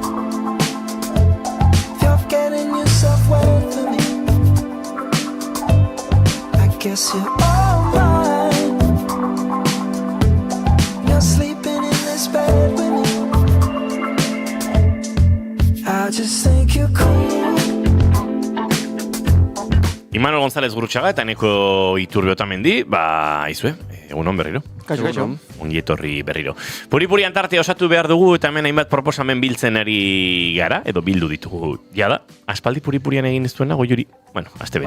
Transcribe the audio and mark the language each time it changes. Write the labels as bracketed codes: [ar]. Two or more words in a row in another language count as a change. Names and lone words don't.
[en] If you're getting yourself wet for me, I guess you're all mine. You're sleeping in this bed with me. I just think you're cool. [eu] Imanol González Gurutxaga eta Eneko Iturbe Otamendi, aizue, egunon berriro. Kaixo. Ongi etorri berriro. Puri Antarte osatu behar dugu eta hemen hainbat proposamen biltzen ari gara, edo bildu ditugu jada. Aspaldi Purian egin ez duena, goiuri, astebete.